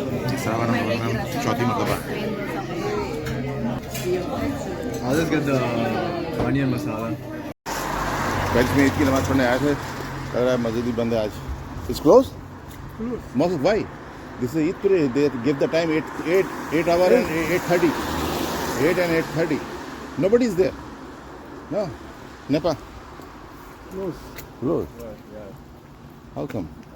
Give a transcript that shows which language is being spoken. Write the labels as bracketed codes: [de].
[hi] तीसरा बार हम बोल रहे हैं, चौथी मरतबा। [en] I'll just get the onion masala. [hi] Paris में ईद की नमाज पढ़ने आए थे, लग रहा है मस्जिद भी बंद है आज। [en] It's close? Mosque why? This is Eid prayer, they give the time 8 hour and 8:30. 8 and 8:30. Nobody is there. No. Nepa. Close. How come?